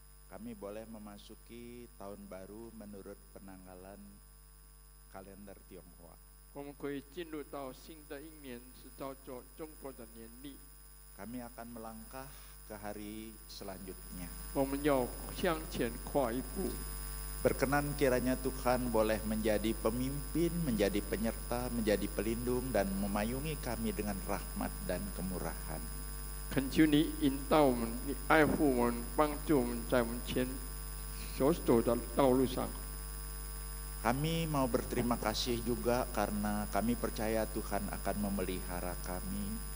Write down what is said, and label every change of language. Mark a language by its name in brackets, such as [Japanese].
[Indonesian] Kami boleh memasuki tahun baru menurut penanggalan kalender Tionghoa. [Chinese] 我们可以进入到新的一年，是照着中国的年历。 [Indonesian] Kami akan melangkah ke hari selanjutnya. [Chinese] 我们要向前跨一步。 [Indonesian] Berkenan kiranya Tuhan boleh menjadi pemimpin, menjadi penyerta, menjadi pelindung dan memayungi kami dengan rahmat dan kemurahan. [Chinese] 恳求你引导我们，你爱护我们，帮助我们在我们前所走的道路上。 [Indonesian] Kami mau berterima kasih juga karena kami percaya Tuhan akan memelihara kami,